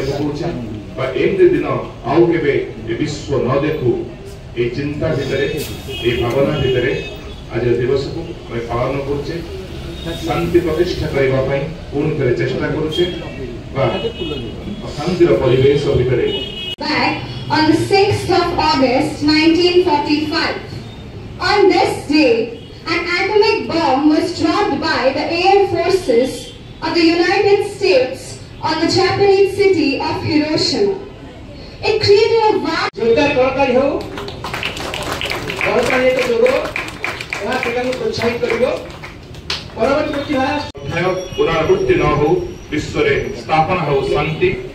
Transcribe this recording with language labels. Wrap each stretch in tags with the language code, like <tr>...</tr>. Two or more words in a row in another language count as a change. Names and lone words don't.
<or>ପକାଉଛେ ବା ଏମିତି ଦିନ ଆଉ କେବେ ଏ ବିଶ୍ୱ ନ ଦେଖୁ ଏ ଚିନ୍ତା ଭିତରେ ଏ ଭାବନା ଭିତରେ ଆଜି ଦିବସକୁ ଆମେ ପାଳନ କରୁଛେ। ଶାନ୍ତି ପ୍ରତିଷ୍ଠା କରିବା ପାଇଁ ପୁଣି ଥରେ ଚେଷ୍ଟା କରୁଛେ ବା ଶାନ୍ତିର ପରିବେଶ ଭିତରେ।</or> <en>Back on the 6th of August 1945, on this day, an atomic bomb was dropped by the air forces of the United States on the Japanese city of Hiroshima. It created a vast</en> <or>ପୁନରାବୃତ୍ତି ନ ହୋ, ବିଶ୍ୱ ରେ ସ୍ଥାପନା ହୋ ଶାନ୍ତି।</or>